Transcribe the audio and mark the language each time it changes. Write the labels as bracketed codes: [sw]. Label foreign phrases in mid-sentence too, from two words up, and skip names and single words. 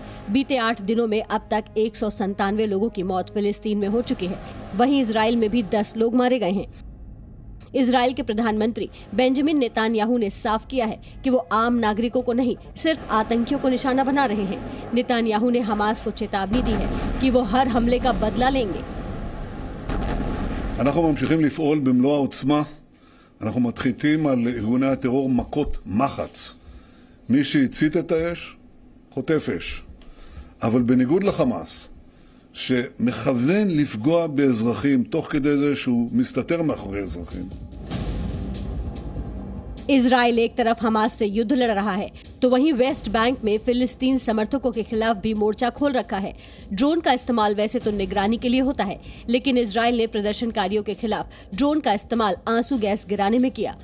[hi] बीते 8 दिनों में अब तक 197 लोगों की मौत फिलिस्तीन में हो चुकी है। वहीं इजराइल में भी 10 लोग मारे गए हैं। इजराइल के प्रधानमंत्री बेंजामिन नेतान्याहू ने साफ किया है कि वो आम नागरिकों को नहीं, सिर्फ आतंकियों को निशाना बना रहे हैं। नेतान्याहू ने हमास को चेतावनी दी है कि वो हर हमले का बदला लेंगे। [he] אנחנו ממשיכים לפעול במלוא העוצמה אנחנו מתחילים על ארגוני הטרור מכות מחץ. מי שהצית את האש חוטף אש. אבל בניגוד לחמאס, שמכוון לפגוע באזרחים תוך כדי זה שהוא מסתתר מאחורי אזרחים. [hi] इजराइल एक तरफ हमास से युद्ध लड़ रहा है तो वहीं वेस्ट बैंक में फिलिस्तीन समर्थकों के खिलाफ भी मोर्चा खोल रखा है। ड्रोन का इस्तेमाल वैसे तो निगरानी के लिए होता है, लेकिन इजराइल ने प्रदर्शनकारियों के खिलाफ ड्रोन का इस्तेमाल आंसू गैस गिराने में किया।